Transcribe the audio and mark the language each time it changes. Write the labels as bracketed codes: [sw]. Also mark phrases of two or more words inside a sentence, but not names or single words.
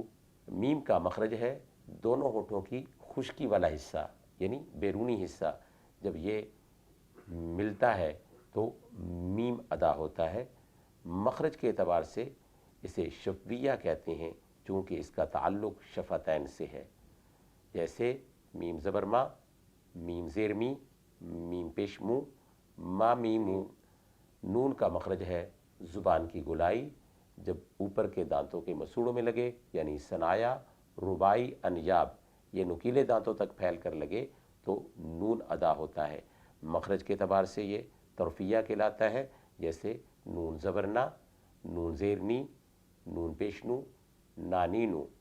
[ur] میم کا مخرج ہے دونوں ہونٹوں کی خشکی والا حصہ، یعنی بیرونی حصہ، جب یہ ملتا ہے تو میم ادا ہوتا ہے۔ مخرج کے اعتبار سے اسے شفویہ کہتے ہیں، چونکہ اس کا تعلق شفتین سے ہے، جیسے میم زبر ما، میم زیر می، میم پیش مو، ما میمو۔ نون کا مخرج ہے زبان کی گولائی جب اوپر کے دانتوں کے مسوڑوں میں لگے، یعنی ثنایا، ربائی، انیاب یہ نکیلے دانتوں تک پھیل کر لگے تو نون ادا ہوتا ہے۔ مخرج کے اعتبار سے یہ طرفیہ کہلاتا ہے، جیسے نون زبر نا، نون زیر نی، نون پیش نو، نانی نو۔